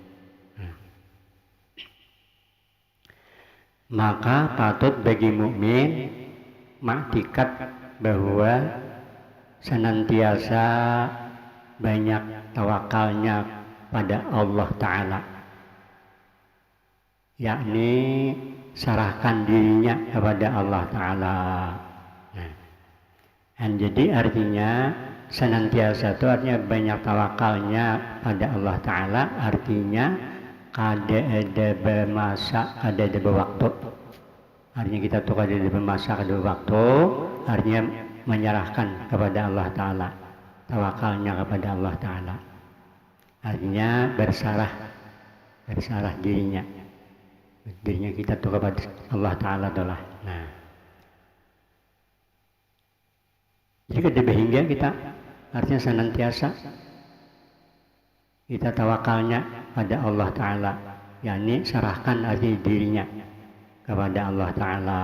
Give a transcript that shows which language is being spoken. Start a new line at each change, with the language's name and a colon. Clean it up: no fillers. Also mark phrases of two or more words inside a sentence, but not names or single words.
Indonesian: Maka patut bagi mukmin maktikat bahwa senantiasa banyak tawakalnya pada Allah Ta'ala, yakni serahkan dirinya kepada Allah Ta'ala. Nah, dan jadi artinya senantiasa itu artinya banyak tawakalnya pada Allah Ta'ala, artinya kada ada bermasa, kada ada berwaktu. Artinya kita tuh kada ada bermasa, kada berwaktu, artinya menyerahkan kepada Allah Ta'ala, tawakalnya kepada Allah Ta'ala, artinya berserah dirinya kita tuh kepada Allah Ta'ala adalah. Nah, jika dibehingga kita artinya senantiasa kita tawakalnya pada Allah Ta'ala, yakni serahkan arti dirinya kepada Allah Ta'ala.